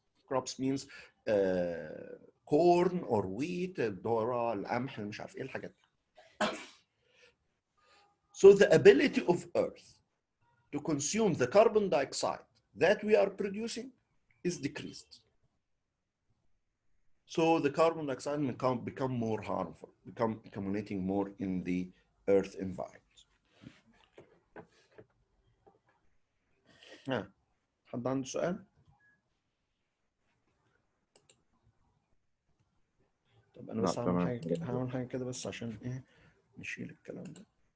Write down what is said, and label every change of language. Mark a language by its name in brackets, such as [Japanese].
[English] Crops means corn or wheat, [Arabic] الذرة, القمح، مش عارف ايه الحاجات. [English] So the ability of Earth to consume the carbon dioxide that we are producing is decreased. So the carbon dioxide will become more harmful, become accumulating more in the Earth environment. [Arabic] حد عنده سؤال؟ طب انا بس هعمل حاجه كده بس عشان ايه نشيل الكلام ده.